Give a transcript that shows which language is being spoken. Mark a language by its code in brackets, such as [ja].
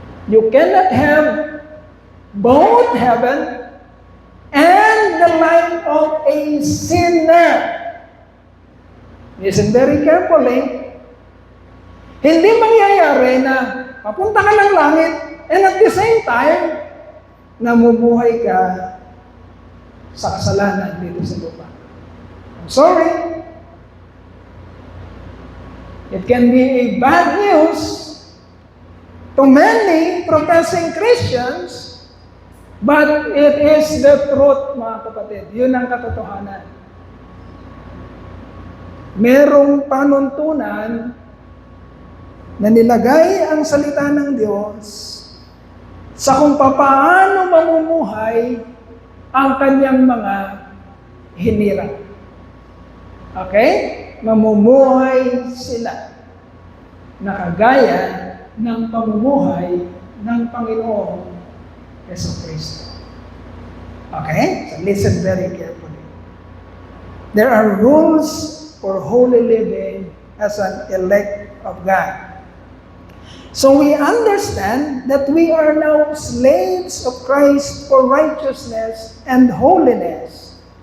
[en] You cannot have both heaven and the life of a sinner. Listen very carefully. [tl] Hindi mangyayari na papunta ka ng langit, [en] and at the same time, [tl] namumuhay ka sa kasalanan dito sa lupa. [en] I'm sorry. It can be a bad news to many professing Christians, but it is the truth, [tl] mga kapatid. Yun ang katotohanan. Merong panuntunan na nilagay ang salita ng Diyos sa kung paano mamumuhay ang kanyang mga hinirang. Okay? Mamumuhay sila na kagaya ng pamumuhay ng Panginoong Jesucristo. Okay? [en] So listen very carefully. There are rules for holy living as an elect of God. So we understand that we are now slaves of Christ for righteousness and holiness.